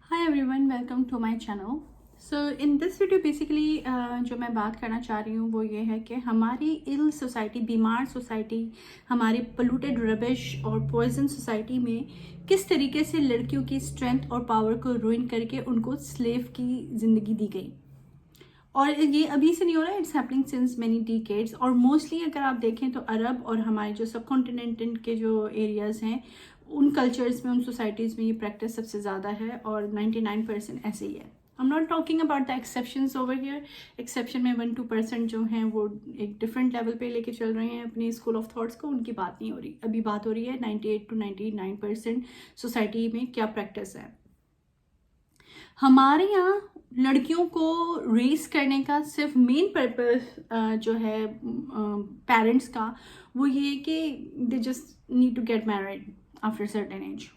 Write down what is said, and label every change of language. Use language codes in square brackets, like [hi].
[en] everyone, welcome to my channel. So in this video basically [ur] جو میں بات کرنا چاہ رہی ہوں وہ یہ ہے کہ ہماری [en] ill society, [ur] بیمار سوسائٹی، ہماری [en] polluted rubbish [ur] اور poison سوسائٹی میں کس طریقے سے لڑکیوں کی اسٹرینتھ اور پاور کو روئن کر کے ان کو سلیو کی زندگی دی گئی. اور یہ ابھی سے نہیں ہو رہا ہے، [en] It's happening since many decades. [ur] اور موسٹلی اگر آپ دیکھیں تو عرب اور ہمارے جو سب کانٹیننٹ کے جو ایریاز ہیں ان کلچرز میں، ان سوسائٹیز میں یہ پریکٹس سب سے زیادہ ہے اور 99% ایسے ہی ہے. [en] I'm not talking about the exceptions over here. [ur] Exception میں 1-2% جو ہیں وہ ایک ڈفرینٹ لیول پہ لے کے چل رہے ہیں اپنی اسکول آف تھاٹس کو، ان کی بات نہیں ہو رہی. ابھی بات ہو رہی ہے 98-99% سوسائٹی میں کیا پریکٹس ہے. ہمارے یہاں لڑکیوں کو ریس کرنے کا صرف مین پرپز جو ہے پیرنٹس کا وہ یہ کہ [en] They just need to get married after certain age.